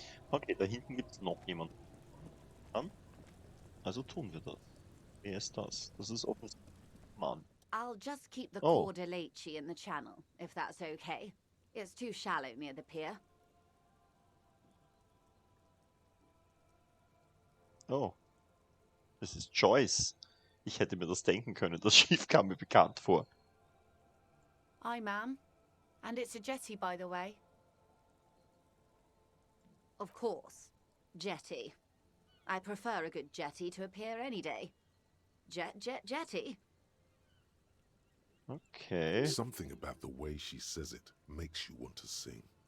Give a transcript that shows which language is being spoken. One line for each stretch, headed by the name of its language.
German: Okay, da hinten gibt es noch jemanden. Also tun wir das. Wer ist das? Das ist offensichtlich Mann.
English: I'll just keep the Oh. cordeleche in the channel, if that's okay. It's too shallow near the pier.
German: Oh. Das ist Joyce. Ich hätte mir das denken können. Das Schiff kam mir bekannt vor.
English: Hi, ma'am. And it's a jetty, by the way. Of course. Jetty. I prefer a good jetty to a pier any day. Jetty? Okay. Something about the way she says it makes you want to sing.